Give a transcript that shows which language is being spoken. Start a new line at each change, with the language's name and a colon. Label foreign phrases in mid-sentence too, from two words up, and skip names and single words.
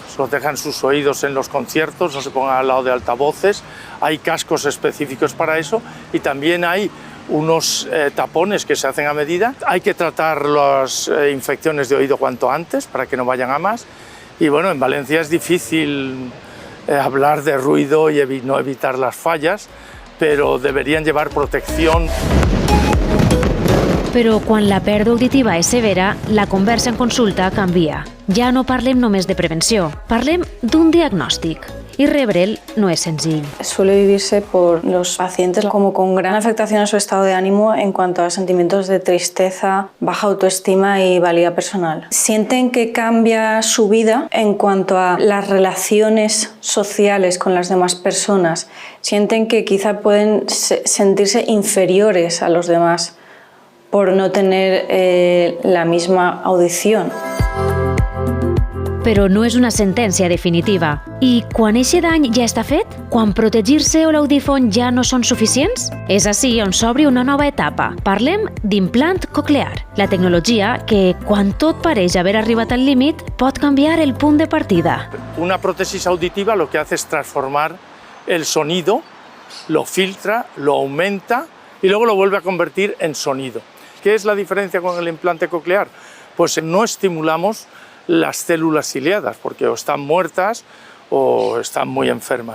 Spanish: Protejan sus oídos en los conciertos, no se pongan al lado de altavoces, hay cascos específicos para eso y también hay unos tapones que se hacen a medida. Hay que tratar las infecciones de oído cuanto antes para que no vayan a más. Y bueno, en Valencia es difícil hablar de ruido y no evitar las fallas, pero deberían llevar protección.
Catalan: Però quan la pèrdua auditiva és severa, la conversa en consulta canvia. Ja no parlem només de prevenció, parlem d'un diagnòstic.
Spanish: Y rebre'l no es sencillo. Suele vivirse por los pacientes como con gran afectación a su estado de ánimo en cuanto a sentimientos de tristeza, baja autoestima y valía personal. Sienten que cambia su vida en cuanto a las relaciones sociales con las demás personas. Sienten que quizá pueden sentirse inferiores a los demás por no tener la misma audición.
Catalan: Però no és una sentència definitiva. I quan eixe dany ja està fet? Quan protegir-se o l'audífon ja no són suficients? És així on s'obre una nova etapa. Parlem d'implant coclear, la tecnologia que, quan tot pareix haver arribat al límit, pot canviar el punt de partida.
Spanish: Una prótesis auditiva lo que hace es transformar el sonido, lo filtra, lo aumenta y luego lo vuelve a convertir en sonido. ¿Qué es la diferencia con el implante coclear? Pues no estimulamos las células ciliadas, porque o están muertas o están muy enfermas.